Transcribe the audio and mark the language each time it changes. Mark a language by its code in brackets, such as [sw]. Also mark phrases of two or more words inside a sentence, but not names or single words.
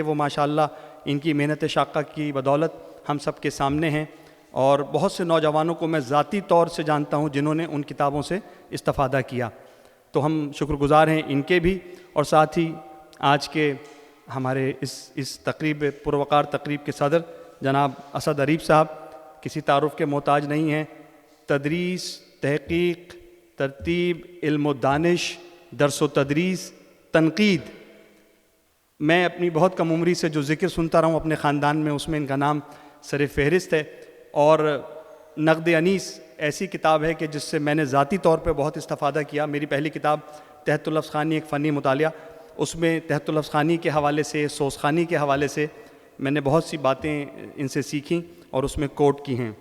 [ur] وہ ماشاءاللہ ان کی محنت شاقہ کی بدولت ہم سب کے سامنے ہیں، اور بہت سے نوجوانوں کو میں ذاتی طور سے جانتا ہوں جنہوں نے ان کتابوں سے استفادہ کیا۔ تو ہم شکر گزار ہیں ان کے بھی، اور ساتھ ہی آج کے ہمارے اس تقریب پروقار تقریب کے صدر جناب اسد اریب صاحب کسی تعارف کے محتاج نہیں ہیں۔ تدریس، تحقیق، ترتیب، علم و دانش، درس و تدریس، تنقید، میں اپنی بہت کم عمری سے جو ذکر سنتا رہا ہوں اپنے خاندان میں، اس میں ان کا نام سر فہرست ہے۔ اور نقد انیس ایسی کتاب ہے کہ جس سے میں نے ذاتی طور پہ بہت استفادہ کیا۔ میری پہلی کتاب تحت اللفظ خوانی ایک فنی مطالعہ، اس میں تحت اللفظ خوانی کے حوالے سے، سوز خوانی کے حوالے سے میں نے بہت سی باتیں ان سے سیکھیں اور اس میں کوٹ کی ہیں۔